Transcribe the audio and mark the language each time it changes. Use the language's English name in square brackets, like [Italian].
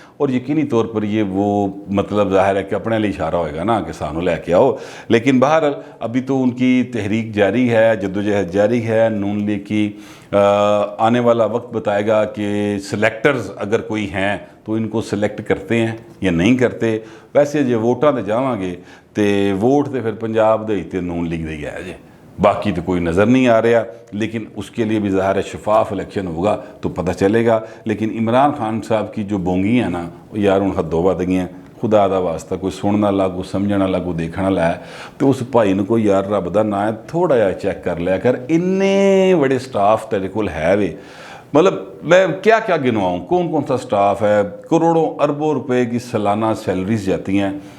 [Urdu] اور یقینی طور پر یہ وہ مطلب ظاہر ہے کہ اپنے لیے اشارہ ہوئے گا نا کہ [Punjabi] سانو لے کے آؤ. [Urdu] لیکن بہرحال ابھی تو ان کی تحریک جاری ہے، جدوجہد جاری ہے. نون لیگ کی آنے والا وقت بتائے گا کہ سلیکٹرز اگر کوئی ہیں تو ان کو سلیکٹ کرتے ہیں یا نہیں کرتے. [Punjabi] ویسے جے ووٹاں تے جاواں گے تے ووٹ تے پھر پنجاب دے تے نون لیگ دے ہے جے، [Urdu] باقی تو کوئی نظر نہیں آ رہا. لیکن اس کے لیے بھی ظاہر شفاف الیکشن ہوگا تو پتہ چلے گا. لیکن عمران خان صاحب کی جو بونگی ہیں نا وہ یار [Punjabi] ان حدوں ود گئیں. خدا دا واسطہ کوئی سننا والا، کوئی سمجھنا والا، کوئی دیکھنا والا ہے تو اس بھائی نے کو یار رب دا نا ہے تھوڑا جہا چیک کر لیا کر. انے بڑے سٹاف تیرے کول ہے وے، [Urdu] مطلب میں کیا کیا گنواؤں، کون کون سا سٹاف ہے، کروڑوں اربوں روپے کی سالانہ سیلریز جاتی ہیں.